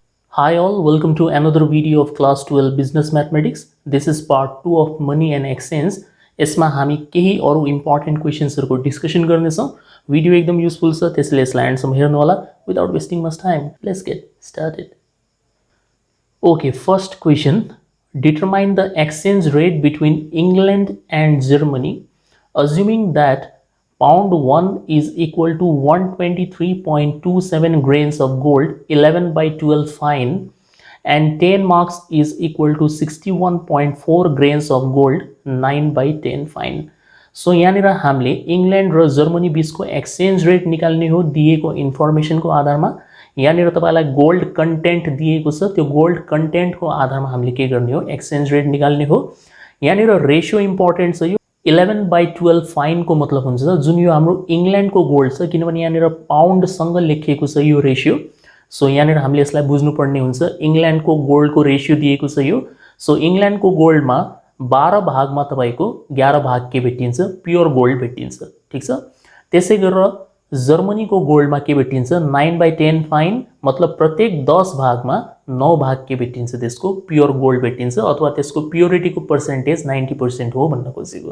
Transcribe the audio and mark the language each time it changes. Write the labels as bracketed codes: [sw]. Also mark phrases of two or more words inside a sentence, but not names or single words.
[en] Hi all, welcome to another video of class 12 business mathematics. This is part 2 of money and exchange. [ne] यसमा हामी केही अरु इम्पोर्टेन्ट क्वेशन्सहरुको डिस्कसन गर्ने छौं. भिडियो एकदम युजफुल छ त्यसैले यसलाई एन्ड सम्म हेर्नु होला. [en] Without wasting much time, let's get started. Okay, first question. Determine the exchange rate between England and Germany assuming that pound 1 is equal to 123.27 grains of gold 11 by 12 fine and 10 marks is equal to 61.4 grains of gold 9 by 10 fine. [ne] So यहाँनिर हामीले इंग्लैंड र जर्मनी बीचको [en] exchange rate [ne] निकाल्ने हो दिएको इन्फर्मेसनको आधारमा. यहाँनिर तपाईलाई [en] gold content [ne] दिएको छ, त्यो गोल्ड कन्टेन्टको आधारमा हामीले के गर्ने हो [en] exchange rate [ne] निकाल्ने हो. यहाँनिर रेशियो इम्पोर्टेन्ट छ. यो 11 by 12 फाइन को मतलब हुन्छ जुन यो हाम्रो इंग्लैंड को गोल्ड छ किनभने यहाँनिर पाउन्ड सँग लेखिएको छ यो रेशियो. सो यहाँनिर हामीले यसलाई बुझ्नु पर्ने हुन्छ. इंग्लैंड को गोल्ड को रेशियो दिएको छ यो. सो इंग्लैंड को गोल्ड मा 12 भागमा तपाईको 11 भाग के भेटिन्छ [en] pure gold [ne] भेटिन्छ. ठीक छ. त्यसै गरेर जर्मनी को गोल्ड मा के भेटिन्छ 9 by 10 फाइन मतलब प्रत्येक 10 भागमा 9 भाग के भेटिन्छ त्यसको [en] pure gold [ne] भेटिन्छ अथवा त्यसको प्योरिटी को पर्सेन्टेज 90% हो भन्न खोजेको.